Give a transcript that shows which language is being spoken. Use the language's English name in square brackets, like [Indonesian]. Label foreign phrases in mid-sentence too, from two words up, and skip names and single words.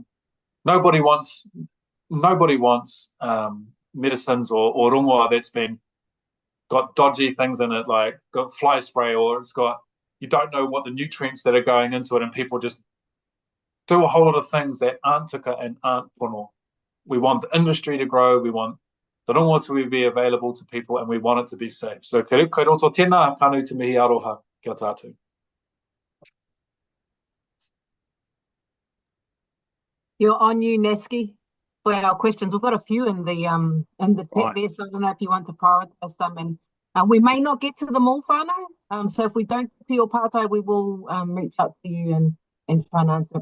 [English] Nobody wants medicines or rongoa that's got dodgy things in it, like got fly spray, or you don't know what the nutrients that are going into it, and people just do a whole lot of things that aren't tika and aren't pono. We want the industry to grow, we want the rongoa to be available to people, and we want it to be safe. [Māori] So kei roto tēnā, pānui te mihi aroha kia tātou. [English] You're on you, Naske, for our questions. We've got a few in the chat there, so I don't know if you want to prioritise them. And we may not get to them all, whānau. So if we don't get to your pātai, we will reach out to you and try and answer.